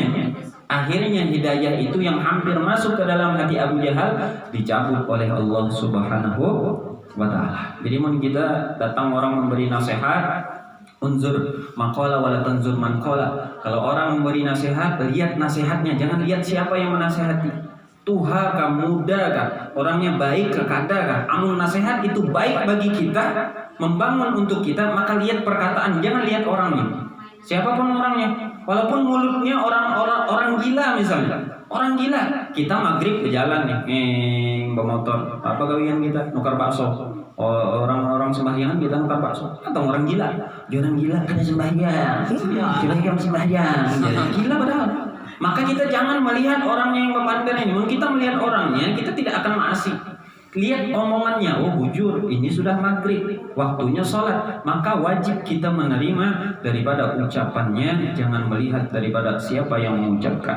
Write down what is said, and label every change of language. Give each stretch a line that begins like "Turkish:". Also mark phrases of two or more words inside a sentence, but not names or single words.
Indonesian: Akhirnya hidayah itu yang hampir masuk ke dalam hati Abu Jahal dicabut oleh Allah
Arabic: Subhanahu wa Ta'ala.
Indonesian: Jadi mau kita datang orang memberi nasihat,
Arabic: unzur maqala wala tanzur man qala.
Indonesian: Kalau orang memberi nasihat, lihat nasihatnya, jangan lihat siapa yang menasihati.
Banjar: Tuha kah, muda kah, orangnya baik kah, kada kah.
Indonesian: Amun nasihat itu baik bagi kita, membangun untuk kita, maka lihat perkataan, jangan lihat orangnya. Siapapun orangnya, walaupun mulutnya orang gila misalnya, orang gila. Kita maghrib berjalan nih, bermotor,
Banjar: apa gawian kita, nukar bakso.
Indonesian: Orang sembahyangan
Banjar: kita nukar bakso.
Indonesian: Atau orang gila, jangan gila kena sembahyang, kita sembahyang, gila padahal. Maka kita jangan melihat orangnya yang berpandang ini. Mungkin kita melihat orangnya, kita tidak akan maasi. Lihat omongannya, oh bujur, ini sudah maghrib, waktunya sholat. Maka wajib kita menerima daripada ucapannya, jangan melihat daripada siapa yang mengucapkan.